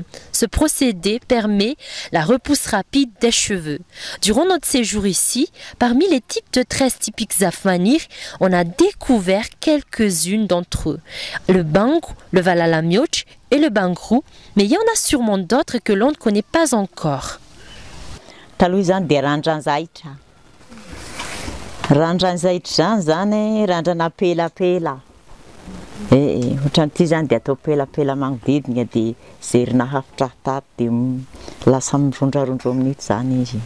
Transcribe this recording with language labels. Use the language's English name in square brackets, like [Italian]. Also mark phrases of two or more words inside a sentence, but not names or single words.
[French] Ce procédé permet la repousse rapide des cheveux. Durant notre séjour ici, parmi les types de tresses typiques Zafmanir, on a découvert quelques-unes d'entre eux. Le Bangu, le Valalamioch et le Bangru, mais il y en a sûrement d'autres que l'on ne connaît pas encore. [Malagasy] taloha izany dia randran-zaitra. Randran-zaitra zany randrana pelapela. Ohatran'ity zany dia atao pelapela manodidina dia zerina hafitra tato dia lasa mirondrarondro amin'ito zany izy.